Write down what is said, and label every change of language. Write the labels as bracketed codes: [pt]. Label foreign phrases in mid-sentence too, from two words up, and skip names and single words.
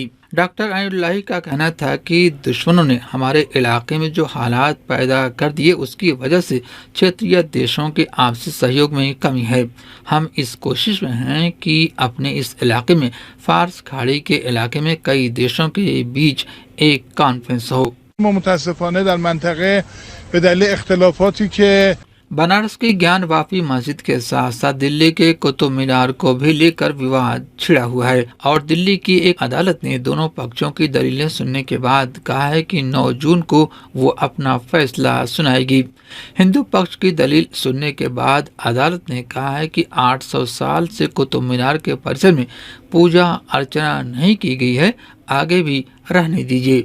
[hi] डॉक्टर ऐनुल्लाही का कहना था कि दुश्मनों ने हमारे इलाके में जो हालात पैदा कर दिए उसकी वजह से क्षेत्रीय देशों के आपसी सहयोग में कमी है। हम इस कोशिश में हैं कि अपने इस इलाके में फार्स खाड़ी के इलाके में कई देशों के बीच एक कॉन्फ्रेंस हो। [fa] मुतासिफाने در منطقه به دلیل اختلافاتی که [hi] बनारस की ज्ञान वापी मस्जिद के साथ साथ दिल्ली के कुतुब मीनार को भी लेकर विवाद छिड़ा हुआ है और दिल्ली की एक अदालत ने दोनों पक्षों की दलीलें सुनने के बाद कहा है कि 9 जून को वो अपना फैसला सुनाएगी। हिंदू पक्ष की दलील सुनने के बाद अदालत ने कहा है कि 800 साल से कुतुब मीनार के परिसर में पूजा अर्चना नहीं की गई है, आगे भी रहने दीजिए।